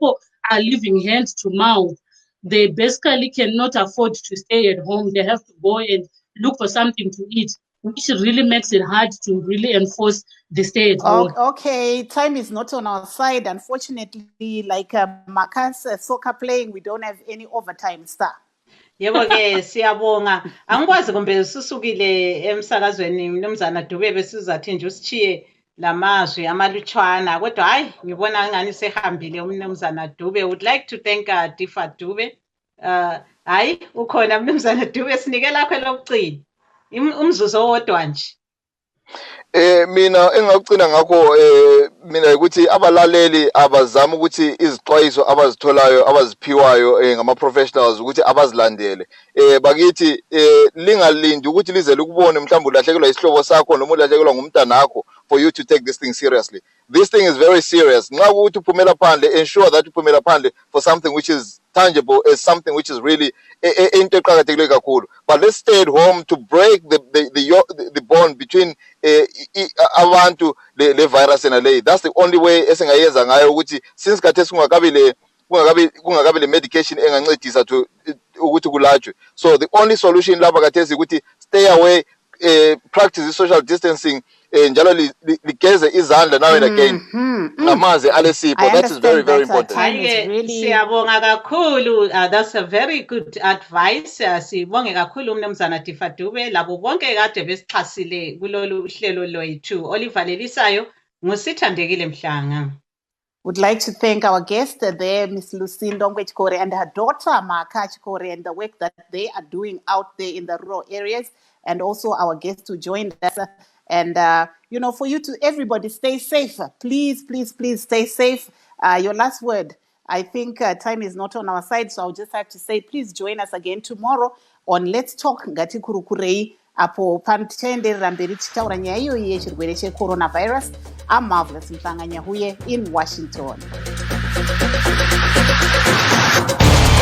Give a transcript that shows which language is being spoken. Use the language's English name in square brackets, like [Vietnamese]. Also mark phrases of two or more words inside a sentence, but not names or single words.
[English] People are living hand to mouth. they basically cannot afford to stay at home. They have to go and look for something to eat, which really makes it hard to really enforce the stay at home. Okay, time is not on our side. Unfortunately, like Marcus soccer playing, we don't have any overtime, sir. [North Ndebele] Yebo ke siyabonga angikwazi kumbe susukile emsakazweni mnumzana Dube besizathi nje usichiye lamazwi amalutshwana kodwa hayi ngibona ngani sehambile umnumzana Dube. [English] Would like to thank Difa Dube. [North Ndebele] Hayi ukhona mnumzana Dube sinike lakho lokugcina umzuzu owodwa nje. Mina engakugcina ngakho mina ukuthi abalaleli abazama ukuthi izixwayiso abazitholayo abaziphiwayo ngama professionals ukuthi abazilandele bakithi lingalindi ukuthi lize likubone mhlawumbe ulahlekelwa isihlobo sakho noma ulahlekelwa ngumntanakho [English] for you to take this thing seriously. This thing is very serious. [North Ndebele] Nxa ukuthi uphumela phandle, [English] ensure that [North Ndebele] uphumela phandle [English] for something which is tangible, as something which is really into [North Ndebele] eqhakathekile kakhulu. [English] But let's stay at home to break the bond between [North Ndebele] abantu le [English] virus and le. That's the only way [North Ndebele] esingayenza ngayo ukuthi since khathesi kungakabi le medication engancedisa to ukuthi kulatshwe. [English] So the only solution [North Ndebele] lapha khathesi ukuthi [English] stay away, practice social distancing, [North Ndebele] njalo ligeze izandla [English] now and again [North Ndebele] ngamanzi alesipho. [English] That is very, very important. [North Ndebele] Siyabonga kakhulu. [English] That's a very good advice. [North Ndebele] Sibonge kakhulu umnumzana Difa Dube labo bonke kade besixhasile kulolu hlelo lwethu olivalelisayo ngusithandekile Mhlanga. [English] Would like to thank our guest there, Miss Lucindo Ngwechikore, and her daughter, Maka Chikore, and the work that they are doing out there in the rural areas, and also our guest who joined us. And, for you to everybody, stay safe. Please, please, please stay safe. Your last word. I think time is not on our side, so I'll just have to say, please join us again tomorrow on Let's Talk Ngati Kurukurei. [Shona] Apo pantende ramberi chitaura nyaya iyoyi yechirwere cheCoronavirus. [English] I'm Marvellous Mhlanga Nyahuye in Washington.